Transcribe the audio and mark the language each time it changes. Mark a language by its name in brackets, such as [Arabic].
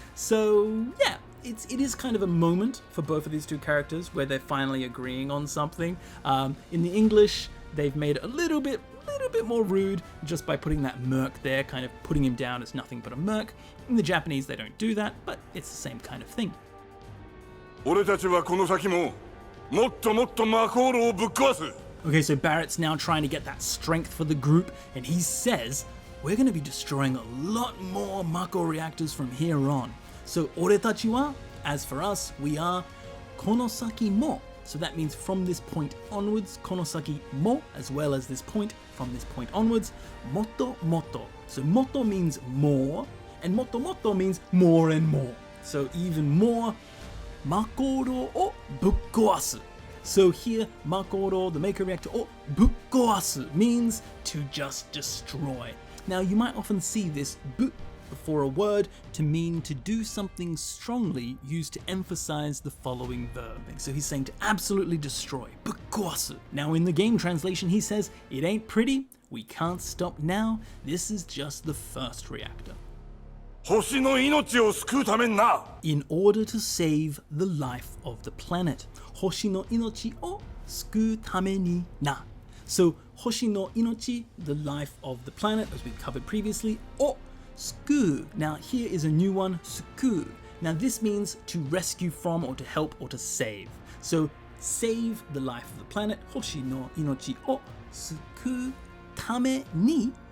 [English] So yeah, it is kind of a moment for both of these two characters where they're finally agreeing on something. In the English, they've made it a little bit more rude just by putting that merc there, kind of putting him down as nothing but a merc. In the Japanese, they don't do that, but it's the same kind of thing. [Japanese] 俺たちはこの先ももっともっと魔航路をぶっ壊す。 [English] Okay, so Barrett's now trying to get that strength for the group, and he says, we're going to be destroying a lot more Mako reactors from here on. So, [Japanese] oretachi wa, [English] as for us, we are [Japanese] konosaki mo. [English] So that means from this point onwards, [Japanese] konosaki mo, [English] as well as this point, from this point onwards, [Japanese] moto moto. [English] So moto means more, and [Japanese] moto moto [English] means more and more. So even more, [Japanese] makoro o bukkoasu. [English] So here, makoro, the Mako reactor, [Japanese] o bukkoasu [English] means to just destroy. Now you might often see this bu before a word to mean to do something strongly, used to emphasize the following verb. So he's saying to absolutely destroy, bukkoasu. Now in the game translation he says, it ain't pretty, we can't stop now, this is just the first reactor. [Japanese] 星の命を救うためにな。 [English] In order to save the life of the planet. [Japanese] 星の命を救うためにな. [English] So [Japanese] 星の命, [English] the life of the planet, as we've covered previously, [Japanese] o Suku. [English] Now here is a new one, suku. Now this means to rescue from or to help or to save. So save the life of the planet. [Japanese] Hoshi no inochi o suku tame ni.